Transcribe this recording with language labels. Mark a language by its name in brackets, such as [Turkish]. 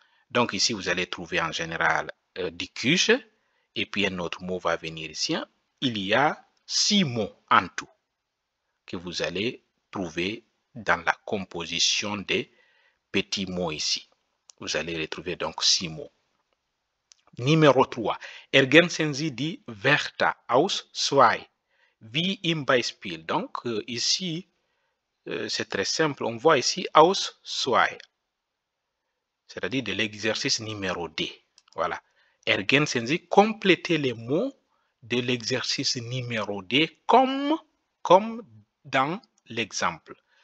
[French] Donc ici, vous allez trouver en général die Küche et puis un autre mot va venir ici. Il y a 6 mots en tout que vous allez trouver dans la composition des petits mots ici. Vous allez retrouver donc 6 mots. Numéro 3. [German] Ergänzen Sie die Wörter aus 2. Wie im Beispiel. [French] Donc, ici, c'est très simple. On voit ici aus 2. C'est-à-dire de l'exercice numéro 2. Voilà. [German] Ergänzen Sie, [French] complétez les mots de l'exercice numéro 2 comme dans l'exemple.